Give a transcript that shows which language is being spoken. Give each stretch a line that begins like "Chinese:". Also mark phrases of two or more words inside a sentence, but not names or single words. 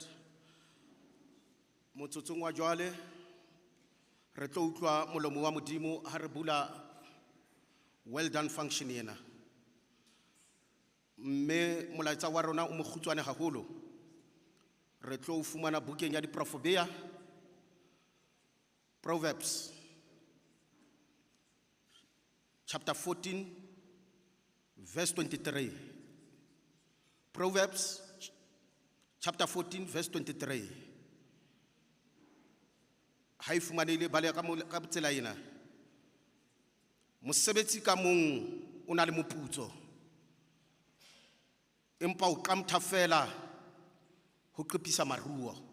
Southern Sotho: Motsotsong wa jwale re tlo utlwa molomo wa modimo ha re bula
English: WellDone function
Southern Sotho: ena. Mme molaetsa wa rona o mogutshwane haholo. Re tlo fumana bukeng ya diprofobea,
English: Proverbs chapter 14, verse 23. Proverbs chapter 14, verse 23.
Southern Sotho: Hai fumanele bale ka tsela ena. Mosebetsi ka mong o na le moputso. Empa o qamtha fela ho qepisa maruo.